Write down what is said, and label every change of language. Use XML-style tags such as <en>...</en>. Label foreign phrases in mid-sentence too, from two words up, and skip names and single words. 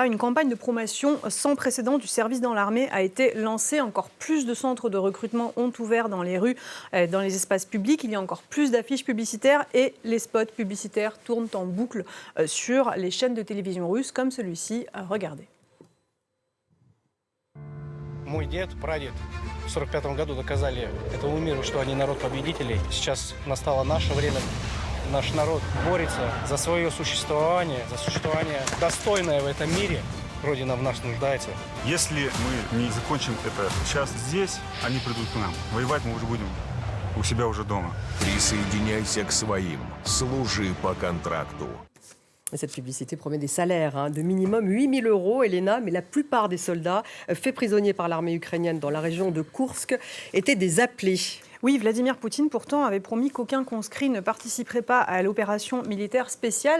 <fr>Une campagne de promotion sans précédent du service dans l'armée a été lancée. Encore plus de centres de recrutement ont ouvert dans les rues, dans les espaces publics. Il y a encore plus d'affiches publicitaires et les spots publicitaires tournent en boucle sur les chaînes de télévision russes comme celui-ci. Regardez.</fr> <ru>Мой дед, прадед в 1945 году доказали этому миру, что они народ победителей. Сейчас настало наше время. Наш народ борется за свое существование, за существование достойное в этом мире. Родина в нас нуждается. Если мы не закончим это сейчас здесь, они придут к нам. Воевать мы уже будем у себя уже дома. Присоединяйся к своим. Служи по контракту.</ru> <fr>Et cette publicité promet des salaires de minimum 8 000 €, Elena, mais la plupart des soldats faits prisonniers par l'armée ukrainienne dans la région de Koursk étaient des appelés. Oui, Vladimir Poutine, pourtant, avait promis qu'aucun conscrit ne participerait pas à l'opération militaire spéciale.</fr>